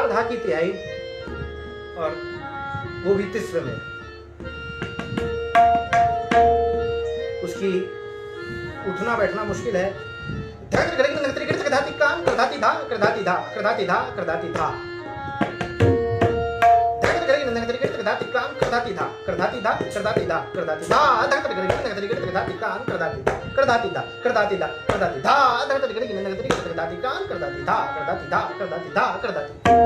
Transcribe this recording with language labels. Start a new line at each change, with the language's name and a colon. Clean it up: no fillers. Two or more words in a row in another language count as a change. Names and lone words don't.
Hindi: की तिहाई और वो भी तिस्र में। उसकी उठना बैठना मुश्किल है। काम करधाती धा करधाती धा करधाती धा करधाती धा काम करधाती धा करधाती धा करधाती धा करधाती धा करधाती काम करधाती करधाती धा करधाती धा करधाती धा करधाती काम करधाती धा करधाती धा करधाती धा करधाती।